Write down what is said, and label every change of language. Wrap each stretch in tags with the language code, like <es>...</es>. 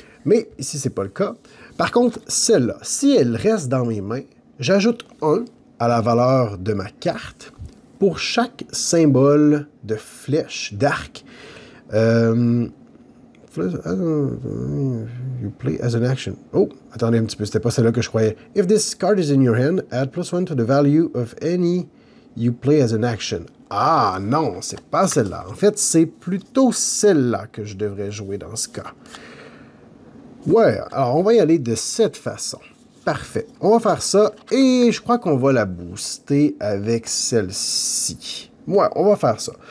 <fr>Mais ici, ce n'est pas le cas. Par contre, celle-là, si elle reste dans mes mains, j'ajoute 1 à la valeur de ma carte pour chaque symbole de flèche, d'arc, You play as an action. Oh, attendez un petit peu, c'était pas celle-là que je croyais.</fr> <en>If this card is in your hand, add +1 to the value of any you play as an action.</en> <fr>Ah non, c'est pas celle-là. En fait, c'est plutôt celle-là que je devrais jouer dans ce cas. Ouais, alors on va y aller de cette façon. Parfait. On va faire ça et je crois qu'on va la booster avec celle-ci. Ouais, on va faire ça.</fr>